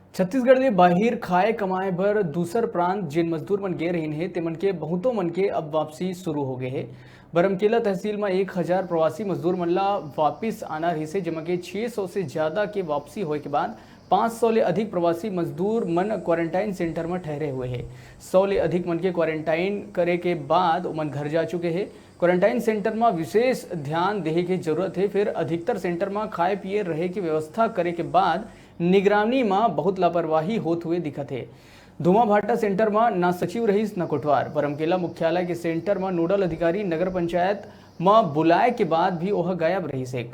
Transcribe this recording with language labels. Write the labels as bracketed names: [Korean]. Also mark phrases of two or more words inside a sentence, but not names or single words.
[Chhattisgarhi] छत्तीसगढ़ में बाहिर खाए कमाए बर दूसर प्रांत जिन मजदूर मन गे रहीन हे तेमन के बहुतों मन के अब वापसी शुरू हो गए है। बरमकेला तहसील में 1000 प्रवासी मजदूर मन ला वापिस आना रही से, जेमा के 600 से ज्यादा के वापसी होए के बाद 500 ले अधिक प्रवासी मजदूर मन क्वारंटाइन सेंटर में ठहरे हुए हैं। 100 ले अधिक मन के क्वारंटाइन करे के बाद उमन घर जा चुके हैं। क्वारंटाइन सेंटर में विशेष ध्यान देहे की जरूरत है। फिर अधिकतर सेंटर में खाए पिए रहे की व्यवस्था करे के बाद निगरानी में बहुत लापरवाही होते हुए दिखत है। धुमाभाटा सेंटर में ना सचिव रहीस न कोटवार। बरमकेला मुख्यालय के सेंटर में नोडल अधिकारी नगर पंचायत में बुलाए के बाद भी वह गायब रही से।